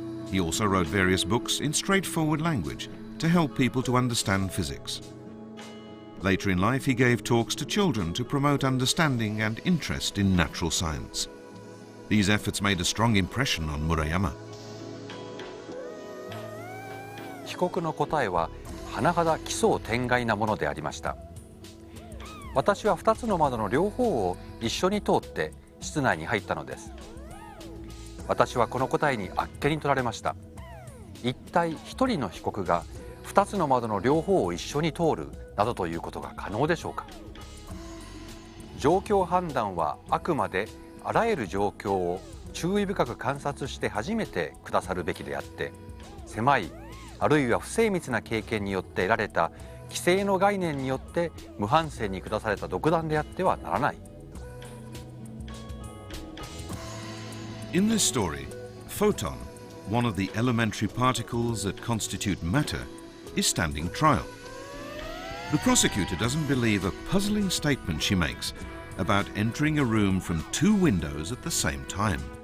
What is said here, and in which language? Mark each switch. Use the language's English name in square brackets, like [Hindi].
[English] He also wrote various books in straightforward language to help people to understand physics. Later in life, he gave talks to children to promote understanding and interest in natural science. These efforts made a strong impression on Murayama. [Japanese] 被告の答えは甚だ奇想天外なものでありました。私は2つの窓の両方を一緒に通って室内に入ったのです。私はこの答えにあっけに取られました。一体一人の被告が2つの窓の両方を一緒に通るなどということが可能でしょうか。状況判断はあくまであらゆる状況を注意深く観察して初めて下さるべきであって、狭いあるいは不精密な経験によって得られた規制の概念によって無反省に下された独断であってはならない。 [English] In this story, photon, one of the elementary particles that constitute matter, is standing trial. The prosecutor doesn't believe a puzzling statement she makes about entering a room from two windows at the same time.